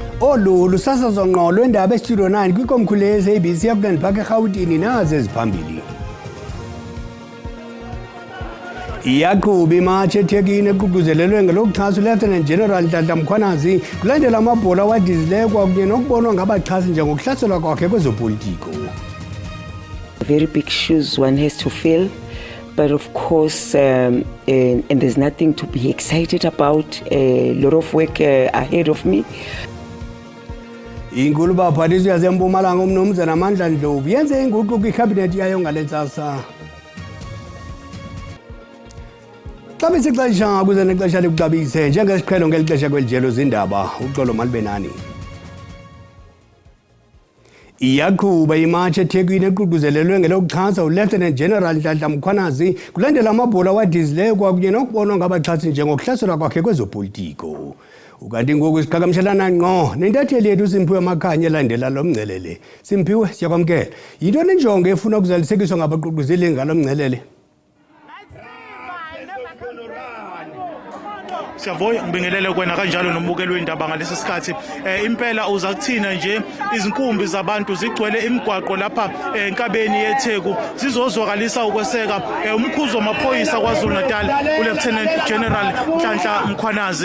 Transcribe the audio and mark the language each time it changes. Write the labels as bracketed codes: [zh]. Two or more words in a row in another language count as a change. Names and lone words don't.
[xh] Lolu lusasazwa ngqo lwendaba eStudio 9 kwikomkhulu le-SABC yakuLand Park eRhawutini nazi eziphambili. Iyaqhuba imatshi eThekwini eququzelelwe ngelokuxhasa uLieutenant General Nhlanhla Mkhwanazi kulandela amabhola awadizileyo kwakunye nokubonwa ngabaxhasi njengokuhlaselwa kwakhe kwezopolitiko. [en] Very big shoes one has to fill, but of course, and there's nothing to be excited about. A lot of work ahead of me. [xh] Inkulu baphathiswa yaseMpumalanga uMnumzana Amandla Ndlovu yenze inguquko kwikhabhinethi yayo ngale ntsasa. Xa besixesha kuze nexesha likuxabise njengesiqhelo ngeli xesha kwelijelo zindaba uxolo malibenani. Iyaqhuba imatshi eThekwini eququzelelwe ngelokuxhasa uLieutenant General Nhlanhla Mkhwanazi kulandela amabhola awadizileyo kwakunye nokubonwa ngabaxhasi njengokuhlaselwa kwakhe kwezopolitiko. Ukanti ngoku isiqhagamshelana ngqo nentatheli yethu Simphiwe Makhanya elandela lo mngcelele. Simphiwe, siyakwamkela. Yintoni injongo efuna ukuzalisekiswa ngabaququzeli ngalo mngcelele? [zu] Siyabonga ngibingelele kwena kanjalo nombukeli wendaba ngalesi sikhathi impela uza kuthina nje izinkumbi zabantu zigcwele imigwaqo lapha enkabeni yeTheku zizozwakalisa ukweseka umkhuzo wamaphoyisa kwaZulu Natal uLieutenant General Nhlanhla Mkhwanazi.